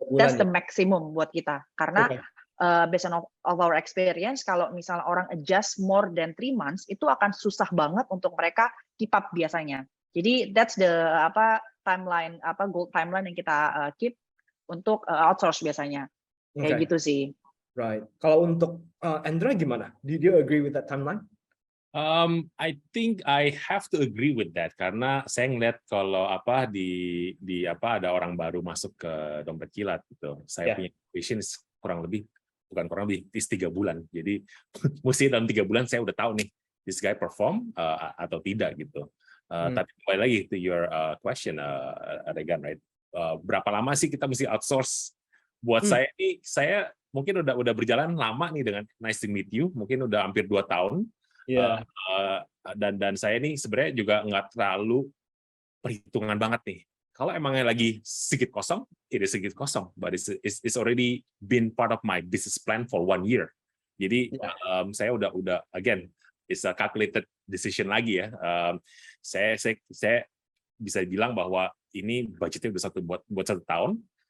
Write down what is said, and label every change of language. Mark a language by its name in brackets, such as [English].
[Indonesian] That's the maximum buat kita. Karena based on our experience, kalau misalnya orang adjust more than 3 months, itu akan susah banget untuk mereka keep up biasanya. Jadi that's the timeline, goal timeline yang kita keep untuk outsource biasanya. Kayak gitu sih. [English] Right. [Indonesian] Kalau untuk Andra gimana? [English] Do you agree with that timeline? [Indonesian] I think I have to agree with that karena saya ngeliat kalau di ada orang baru masuk ke Dompet Kilat gitu. Saya punya vision bukan kurang lebih 3 bulan. Jadi mesti dalam 3 bulan saya udah tahu nih this guy perform atau tidak gitu. Tapi kembali lagi to your question, Regan, right? Berapa lama sih kita mesti outsource? Buat saya mungkin udah berjalan lama nih dengan Nice to Meet You, mungkin udah hampir 2 tahun. Dan saya ini sebenarnya juga nggak terlalu perhitungan banget nih. [English] Kalau emangnya lagi sedikit kosong, it is sedikit kosong, but it's already been part of my business plan for 1 year. [Indonesian] Jadi saya udah again, it's a calculated decision lagi ya. Saya bisa bilang bahwa ini budgetnya udah buat 1 tahun.